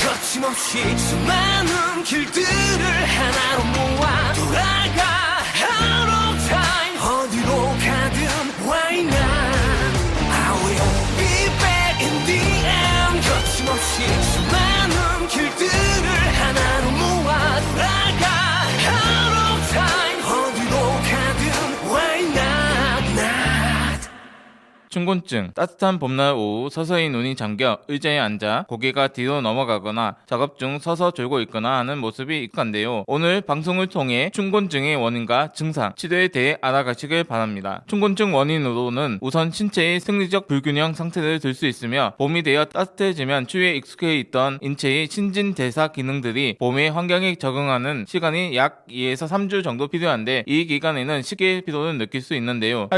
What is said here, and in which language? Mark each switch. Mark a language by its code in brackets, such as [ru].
[ko] 거침없이 수많은 길들을 하나로 모아 돌아가. [en] Out of time. [ko] 어디로 가든 [en] why not. I will be back in the end. [ko] 거침없이 수많은 길들을 하나로 모아 돌아가. [en] Out of time. [ko] 어디로 가든 [en] why not, not. [ko] 춘곤증. 따뜻한 봄날 오후 서서히 눈이 잠겨 의자에 앉아 고개가 뒤로 넘어가거나 작업 중 서서 졸고 있거나 하는 모습이 익숙한데요. 오늘 방송을 통해 춘곤증의 원인과 증상, 치료에 대해 알아가시길 바랍니다. 춘곤증 원인으로는 우선 신체의 생리적 불균형 상태를 들 수 있으며 봄이 되어 따뜻해지면 추위에 익숙해 있던 인체의 신진대사 기능들이 봄의 환경에 적응하는 시간이 약 2에서 3주 정도 필요한데 이 기간에는 시계 피로를 느낄 수 있는데요.